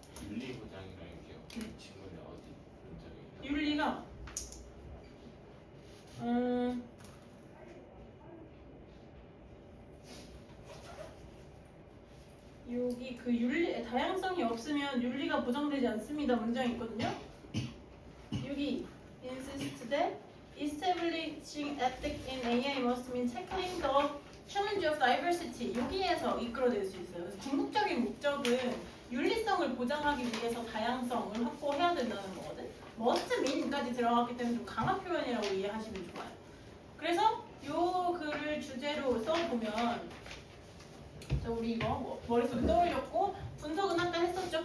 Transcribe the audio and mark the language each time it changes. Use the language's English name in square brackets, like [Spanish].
[Korean] 윤리보장이라는 게 질문에 어디 문장이에요? 윤리가 여기 그 윤리 다양성이 없으면 윤리가 보장되지 않습니다 문장이 있거든요. 여기 [English] insist that establishing ethics in AI must mean tackling the challenge of diversity. [Korean] 여기에서 이끌어낼 수 있어요. 그래서 궁극적인 목적은 윤리성을 보장하기 위해서 다양성을 확보해야 된다는 거거든. must mean까지 들어갔기 때문에 좀 강한 표현이라고 이해하시면 좋아요. 그래서 요 글을 주제로 써보면 자 우리 이거 머릿속에 떠올렸고 분석은 아까 했었죠.